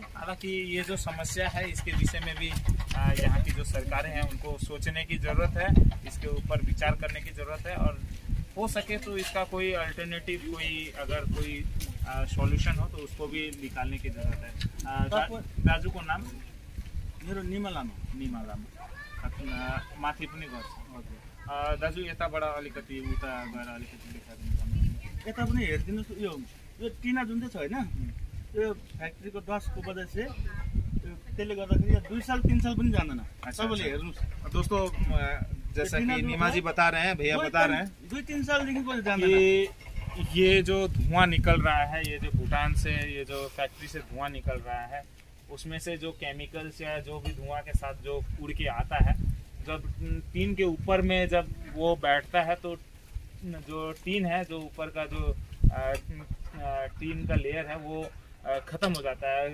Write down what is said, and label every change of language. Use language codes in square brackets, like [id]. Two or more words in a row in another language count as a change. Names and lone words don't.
[hi] हालांकि ये जो समस्या है इसके विषय में भी यहाँ की जो सरकारें हैं उनको सोचने की ज़रूरत है, इसके ऊपर विचार करने की ज़रूरत है और हो सके तो इसका कोई अल्टरनेटिव कोई अगर कोई सॉल्यूशन हो तो उसको भी निकालने की जरूरत है। [ne] दाजु को नाम मेरो निमा लामा माथि पनि गर्छ। दाजु यताबाट अलिकति उता गएर अलिकति देखाइदिनु। यता पनि हेरिदिनुहोस्, यो टिना जुन चाहिँ छ होइन, त्यो फ्याक्ट्रीको डस्टको [hi] वजह से [ne] त्यसले गर्दाखेरि 2 साल 3 साल पनि जाँदैन। सबैले हेर्नुहोस्। [hi] दोस्तों जैसा कि नीमा जी बता रहे हैं, भैया बता रहे हैं [ne] 2-3 सालदेखि पनि जाँदैन। [hi] ये जो धुआं निकल रहा है, ये जो भूटान से ये जो फैक्ट्री से धुआं निकल रहा है, उसमें से जो केमिकल्स या जो भी धुआं के साथ जो उड़ के आता है, जब टीन के ऊपर में जब वो बैठता है तो जो टीन है, जो ऊपर का जो टीन का लेयर है वो ख़त्म हो जाता है।